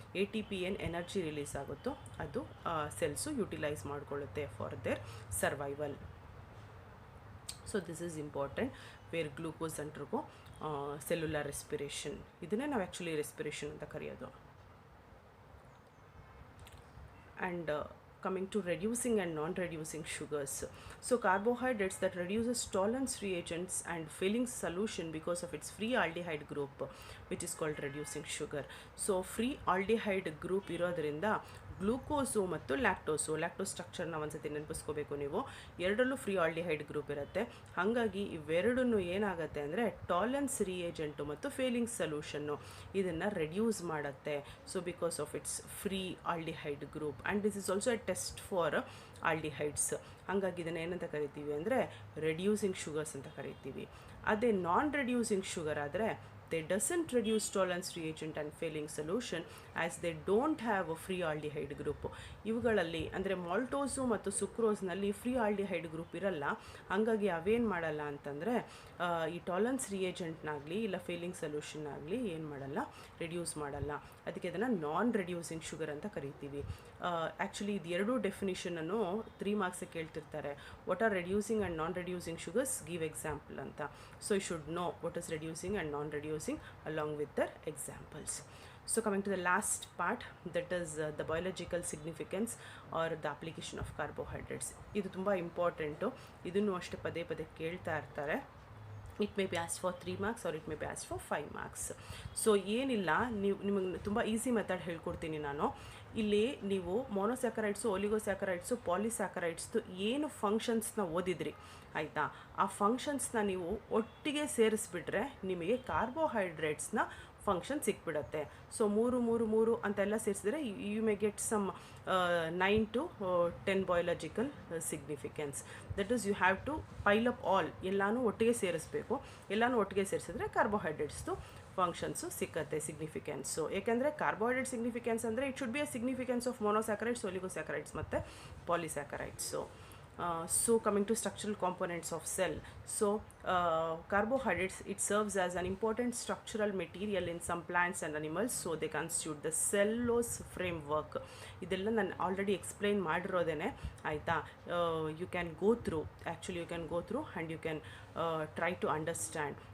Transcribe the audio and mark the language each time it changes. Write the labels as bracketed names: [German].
[Kannada] ATP ಏನು energy release ಆಗುತ್ತೋ ಅದು cells utilise ಮಾಡಿಕೊಳ್ಳುತ್ತೆ [English] For their survival. So this is important where glucose ಅಂಟ್ರಿಗೂ cellular respiration, [Kannada] ಇದನ್ನೇ ನಾವು actually respiration ಅಂತ ಕರೆಯೋದು. [English] And coming to reducing and non-reducing sugars. So carbohydrates that reduces tolerance reagents and filling solution because of its free aldehyde group, which is called reducing sugar. [Kannada] So free aldehyde group ಇರೋದ್ರಿಂದ glucose ಮತ್ತು lactose ಸ್ಟ್ರಕ್ಚರ್ನ ಒಂದ್ಸತಿ ನೆನಪಿಸ್ಕೋಬೇಕು ನೀವು. ಎರಡರಲ್ಲೂ free aldehyde group ಇರುತ್ತೆ. ಹಾಗಾಗಿ ಇವೆರಡೂ ಏನಾಗುತ್ತೆ ಅಂದರೆ ಟಾಲರೆನ್ಸ್ ರಿಯೇಜೆಂಟು ಮತ್ತು ಫೇಲಿಂಗ್ ಸೊಲ್ಯೂಷನ್ನು ಇದನ್ನು ರೆಡ್ಯೂಸ್ ಮಾಡುತ್ತೆ. [English] So because of its free aldehyde group and this is also a test for aldehydes. [Kannada] ಹಾಗಾಗಿ ಇದನ್ನು ಏನಂತ ಕರಿತೀವಿ ಅಂದರೆ ರೆಡ್ಯೂಸಿಂಗ್ ಶುಗರ್ಸ್ ಅಂತ ಕರಿತೀವಿ. ಅದೇ ನಾನ್ ರೆಡ್ಯೂಸಿಂಗ್ ಶುಗರ್ ಆದರೆ [English] they doesn't reduce tolerance reagent and failing solution as they don't have a free aldehyde group. [Kannada] ಇವುಗಳಲ್ಲಿ ಅಂದರೆ ಮಾಲ್ಟೋಸು ಮತ್ತು ಸುಕ್ರೋಸ್ನಲ್ಲಿ ಫ್ರೀ ಆಲ್ಡಿಹೈಡ್ ಗ್ರೂಪ್ ಇರಲ್ಲ. ಹಾಗಾಗಿ ಅವೇನು ಮಾಡಲ್ಲ ಅಂತಂದರೆ ಈ ಟಾಲರೆನ್ಸ್ ರಿಯೇಜೆಂಟ್ನಾಗಲಿ ಇಲ್ಲ ಫೇಲಿಂಗ್ ಸೊಲ್ಯೂಷನ್ ಆಗಲಿ ಏನು ಮಾಡಲ್ಲ, ರಿಡ್ಯೂಸ್ ಮಾಡಲ್ಲ. ಅದಕ್ಕೆ ಅದನ್ನು ನಾನ್ ರೆಡ್ಯೂಸಿಂಗ್ ಶುಗರ್ ಅಂತ ಕರಿತೀವಿ. ಆ್ಯಕ್ಚುಲಿ ಇದು ಎರಡೂ ಡೆಫಿನಿಷನನ್ನು 3 ಮಾರ್ಕ್ಸಿಗೆ ಕೇಳ್ತಿರ್ತಾರೆ. [English] What are reducing and non reducing sugars, give example ಅಂತ. So you should know what is reducing and non reducing along with their examples. So coming to the last part, that is the biological significance or the application of carbohydrates. [Kannada] ಇದು ತುಂಬ important, ಇದನ್ನು ಅಷ್ಟೇ ಪದೇ ಪದೇ ಕೇಳ್ತಾ ಇರ್ತಾರೆ. [English] It may be ask for 3 marks or it may be ask for 5 marks. [Kannada] So ಏನಿಲ್ಲ, ನಿಮಗೆ ತುಂಬ ಈಸಿ ಮೆಥಡ್ ಹೇಳ್ಕೊಡ್ತೀನಿ ನಾನು. ಇಲ್ಲಿ ನೀವು ಮೊನೊಸ್ಯಾಕರೈಡ್ಸು, ಒಲಿಗೋಸ್ಯಾಕರೈಡ್ಸು, ಪಾಲಿಸ್ಯಾಕರೈಡ್ಸ್ದು ಏನು ಫಂಕ್ಷನ್ಸ್ನ ಓದಿದ್ರಿ ಆಯಿತಾ, ಆ ಫಂಕ್ಷನ್ಸ್ನ ನೀವು ಒಟ್ಟಿಗೆ ಸೇರಿಸ್ಬಿಟ್ರೆ ನಿಮಗೆ ಕಾರ್ಬೋಹೈಡ್ರೇಟ್ಸ್ನ ಫಂಕ್ಷನ್ ಸಿಕ್ಬಿಡುತ್ತೆ. ಸೊ 3 ಅಂತೆಲ್ಲ ಸೇರಿಸಿದ್ರೆ [English] You may get some 9 to 10 biological significance. That is you have to pile up all, [Kannada] ಎಲ್ಲನೂ ಒಟ್ಟಿಗೆ ಸೇರಿಸ್ಬೇಕು. ಎಲ್ಲನೂ ಒಟ್ಟಿಗೆ ಸೇರಿಸಿದ್ರೆ ಕಾರ್ಬೋಹೈಡ್ರೇಟ್ಸ್ದು ಫಂಕ್ಷನ್ಸು ಸಿಕ್ಕತ್ತೆ, ಸಿಗ್ನಿಫಿಕೆನ್ಸು. ಏಕೆಂದರೆ ಕಾರ್ಬೋಹೈಡ್ರೇಟ್ ಸಿಗ್ನಿಫಿಕೆನ್ಸ್ ಅಂದರೆ [English] It should be a significance of monosaccharides, oligosaccharides ಮತ್ತು polysaccharides. So coming to structural components of cell. So carbohydrates, it serves as an important structural material in some plants and animals. So they constitute the cellulose framework. [Kannada] ಇದೆಲ್ಲ ನಾನು already explain ಮಾಡಿರೋದೇನೆ ಆಯಿತಾ. [English] You can go through, actually you can go through and you can try to understand.